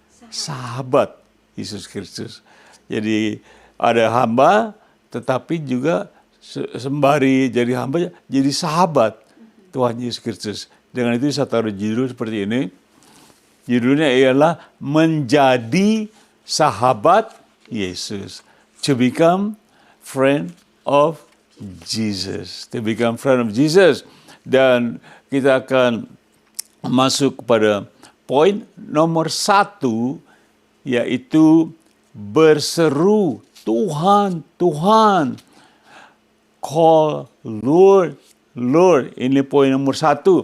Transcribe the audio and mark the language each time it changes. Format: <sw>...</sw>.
<id>Sahabat Yesus Kristus. Jadi ada hamba, tetapi juga sembari jadi hamba, jadi sahabat Tuhan Yesus Kristus. Dengan itu saya taruh judul seperti ini. Judulnya ialah Menjadi Sahabat Yesus.</id> <en>To become friend of Jesus. To become friend of Jesus.</en> <id>Dan kita akan masuk kepada poin nomor 1, yaitu berseru, Tuhan, Tuhan.</id> <en>Call, Lord, Lord.</en> <id>Ini poin nomor 1.</id>